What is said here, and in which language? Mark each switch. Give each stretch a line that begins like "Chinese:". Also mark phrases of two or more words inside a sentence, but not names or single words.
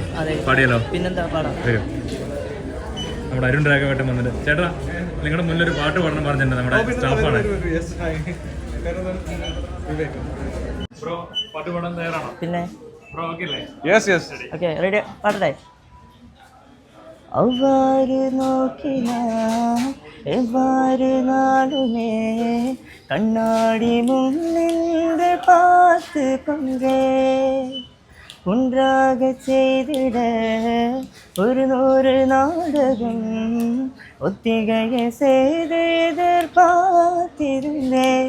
Malayalam: പാടിയാലോ? പിന്നെന്താ പാടാം. വരും. നമ്മുടെ അരുൺ രാഘവേട്ടൻ വന്നിട്ട് ചേട്ടാ നിങ്ങളുടെ മുന്നിലൊരു പാട്ട് പാടണം പറഞ്ഞിട്ടുണ്ട്. നമ്മുടെ സ്റ്റാഫാണ്. ബ്രോ പാട്ട് പാടാൻ തയ്യാറാണോ? പിന്നെ ബ്രോ ഓക്കെ അല്ലേ? ഓക്കെ റെഡി. പാടട്ടെ.
Tamil: அவ்வாறு நோக்கினான் எவ்வாறு நாளுமே கண்ணாடி முன்னின்று பார்த்து கொண்டே ஒன்றாக செய்திட ஒரு 100 நாடகம் ஒத்திகையை செய்து எதிர்பார்த்திருந்தேன்.